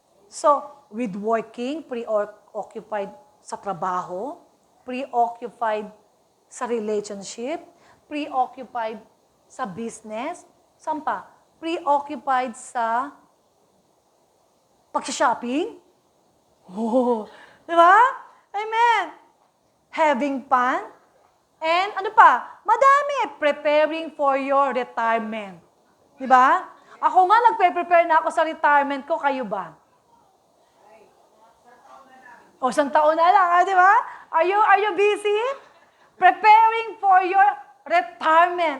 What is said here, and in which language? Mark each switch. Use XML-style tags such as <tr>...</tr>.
<en>So, with working, preoccupied sa trabaho, preoccupied sa relationship, preoccupied sa business, saan pa?</en> <tl>Preoccupied sa pag-shopping.</tl> <en>Oh, di ba? Amen. Having fun.</en> <tl>And ano pa? Madami.</tl> <en>Preparing for your retirement.</en> <tl>Di ba? Ako nga, nagpe-prepare na ako sa retirement ko. Kayo ba? O, isang taon na lang, di ba?</tl> <en>Are you busy? Preparing for your retirement.</en>